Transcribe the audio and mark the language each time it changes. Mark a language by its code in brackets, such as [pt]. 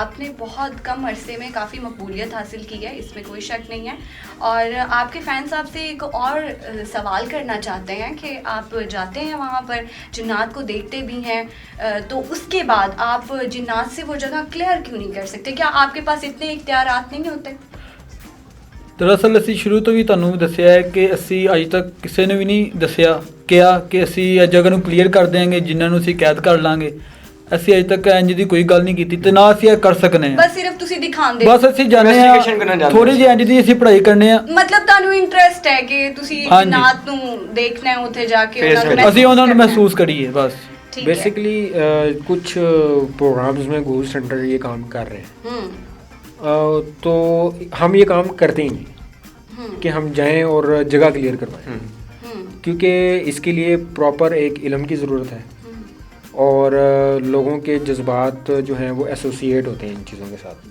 [hi] आपने बहुत कम अरसे में काफ़ी मकबूलियत हासिल की है, इसमें कोई शक नहीं है। और आपके फैंस आपसे एक और सवाल करना चाहते हैं कि आप जाते हैं वहाँ पर, जिन्नात को देखते भी हैं, तो उसके बाद आप जिन्नात से वो जगह क्लियर क्यों नहीं कर सकते? क्या आपके पास इतने इख्तियारात नहीं होते? [pa] ਦਰਅਸਲ ਅਸੀਂ ਸ਼ੁਰੂ ਤੋਂ ਵੀ ਤੁਹਾਨੂੰ ਵੀ ਦੱਸਿਆ ਹੈ ਕਿ ਅਸੀਂ ਅੱਜ ਤੱਕ ਕਿਸੇ ਨੇ ਵੀ ਨਹੀਂ ਦੱਸਿਆ ਕਿਹਾ ਕਿ ਅਸੀਂ ਇਸ ਜਗ੍ਹਾ ਨੂੰ ਕਲੀਅਰ ਕਰ ਦਿਆਂਗੇ, ਜਿਨ੍ਹਾਂ ਨੂੰ ਅਸੀਂ ਕੈਦ ਕਰ ਲਾਂਗੇ। ਅਸੀਂ ਅਜੇ ਤੱਕ ਇੰਜ ਦੀ ਕੋਈ ਗੱਲ ਨਹੀਂ ਕੀਤੀ ਤੇ ਨਾ ਅਸੀਂ ਇਹ ਕਰ ਸਕਨੇ ਆ। ਬਸ ਸਿਰਫ ਤੁਸੀਂ ਦਿਖਾਉਂਦੇ ਬਸ ਅਸੀਂ ਜਾਣਦੇ ਆ ਥੋੜੀ ਜਿਹੀ ਇੰਜ ਦੀ ਅਸੀਂ ਪੜ੍ਹਾਈ ਕਰਨੇ ਆ। ਮਤਲਬ ਤੁਹਾਨੂੰ ਇੰਟਰਸਟ ਹੈ ਕਿ ਤੁਸੀਂ ਜਿन्नात ਨੂੰ ਦੇਖਣਾ ਹੈ, ਉੱਥੇ ਜਾ ਕੇ ਅਸੀਂ ਉਹਨਾਂ ਨੂੰ ਮਹਿਸੂਸ ਕਰੀਏ बस। [hi] बेसिकली कुछ प्रोग्राम्स में गूगल सेंटर ये काम कर रहे हैं, तो हम ये काम करते ही नहीं कि हम जाएं और जगह क्लियर करवाएं, क्योंकि इसके लिए प्रॉपर एक इल्म की ज़रूरत है और लोगों के जज्बात जो हैं वो एसोसिएट होते हैं इन चीज़ों के साथ।